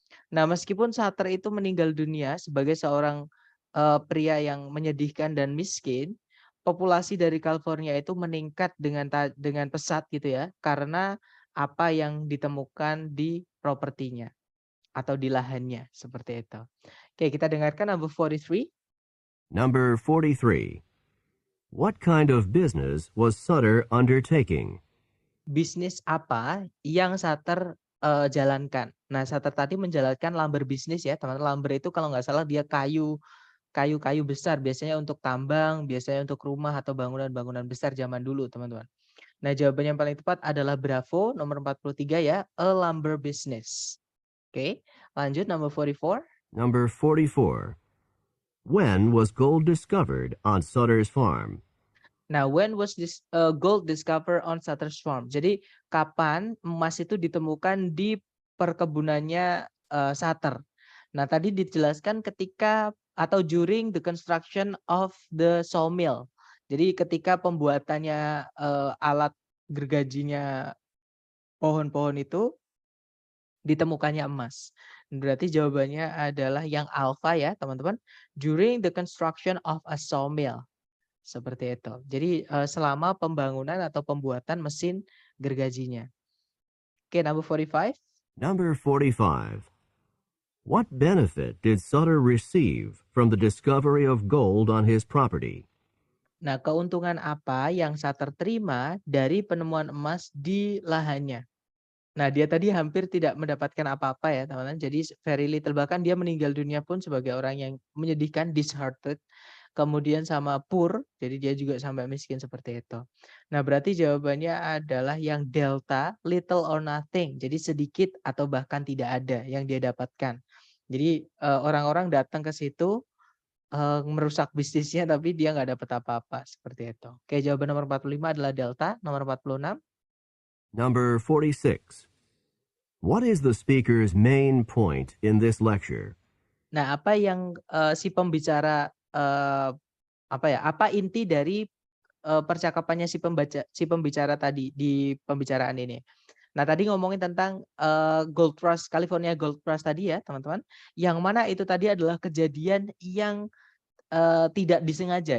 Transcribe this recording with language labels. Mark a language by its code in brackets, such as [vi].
[id] Nah, meskipun Sutter itu meninggal dunia sebagai seorang pria yang menyedihkan dan miskin, populasi dari California itu meningkat dengan pesat gitu ya, karena apa yang ditemukan di propertinya atau di lahannya seperti itu. Oke, kita dengarkan [en] number 43. Number 43. What kind of business was Sutter undertaking? [id] Bisnis apa yang Sutter jalankan? Nah, Sutter tadi menjalankan lumber bisnis ya, teman-teman. Lumber itu kalau nggak salah dia kayu-kayu besar, biasanya untuk tambang, biasanya untuk rumah atau bangunan-bangunan besar zaman dulu, teman-teman. Nah, jawaban yang paling tepat adalah Bravo, nomor 43 ya, [en] a lumber business. [id] Oke, lanjut [en] number 44. Number 44. When was gold discovered on Sutter's farm? Nah, when was this gold discovered on Sutter's farm? [id] Jadi, kapan emas itu ditemukan di perkebunannya Sutter? Nah, tadi dijelaskan ketika atau [en] during the construction of the sawmill. [id] Jadi, ketika pembuatannya alat gergajinya pohon-pohon itu ditemukannya emas. Berarti jawabannya adalah yang alfa ya, teman-teman. [en] During the construction of a sawmill. [id] Seperti itu. Jadi selama pembangunan atau pembuatan mesin gergajinya. [en] Oke, number 45. Number 45. What benefit did Sutter receive from the discovery of gold on his property? [id] Nah, keuntungan apa yang Sutter terima dari penemuan emas di lahannya? Nah, dia tadi hampir tidak mendapatkan apa-apa ya, teman-teman. Jadi [en] very little, [id] bahkan dia meninggal dunia pun sebagai orang yang menyedihkan, disheartened. Kemudian sama poor, jadi dia juga sampai miskin seperti itu. Nah, berarti jawabannya adalah yang delta, [en] little or nothing. [id] Jadi sedikit atau bahkan tidak ada yang dia dapatkan. Jadi orang-orang datang ke situ merusak bisnisnya tapi dia nggak dapat apa-apa seperti itu. Oke, jawaban nomor 45 adalah delta, nomor 46. [en] Number 46. What is the speaker's main point in this lecture? [id] Nah, apa yang si pembicara apa inti dari percakapannya si pembicara tadi di pembicaraan ini? Nah, tadi ngomongin tentang Gold Rush, California Gold Rush tadi ya, teman-teman. Yang mana itu tadi adalah kejadian yang tidak disengaja.